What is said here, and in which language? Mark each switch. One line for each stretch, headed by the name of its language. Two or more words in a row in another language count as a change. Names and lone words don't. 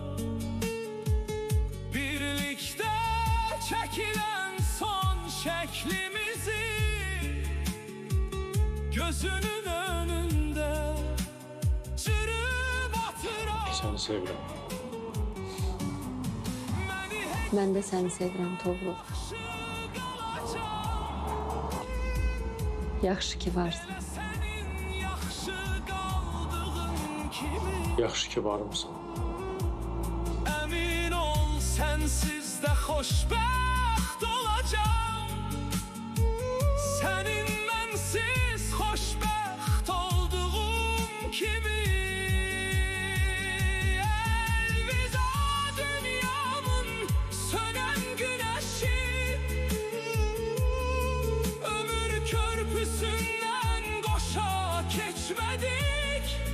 Turkish: Birlikte çekilen son şeklimizi gözünün önünde çürüp atıram. Seni seviyorum.
Azerbaijani: Mən də səni sevirəm, Toğrul. Yaxşı ki varsan. Yaxşı ki varımsan.
Turkish: Emin ol sensiz de xoşbəxt olacağım. Senin bensiz xoşbəxt olduğum kimi. Elvida dünyamın sönen güneşi, ömür körpüsünden koşa geçmedik.